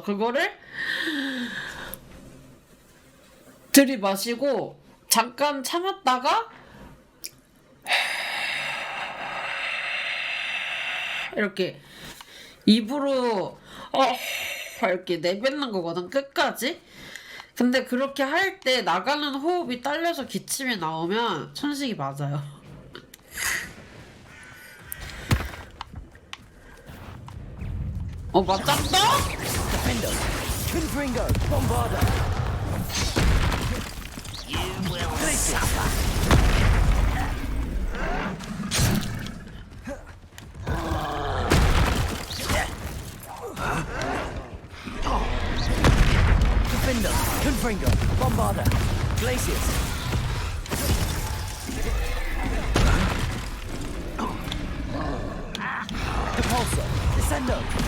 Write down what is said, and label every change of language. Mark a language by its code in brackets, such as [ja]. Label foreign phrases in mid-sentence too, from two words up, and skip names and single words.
[ko] 그거를 들이마시고 잠깐 참았다가 이렇게 입으로 이렇게 내뱉는 거거든 끝까지. 근데 그렇게 할 때 나가는 호흡이 딸려서 기침이 나오면 천식이 맞아요. 맞았다? [la] Defendo. Confringo. Bombarda. [en] You will suffer. [la] Defendo. Confringo. Bombarda. Glacius. Depulso. Descendo.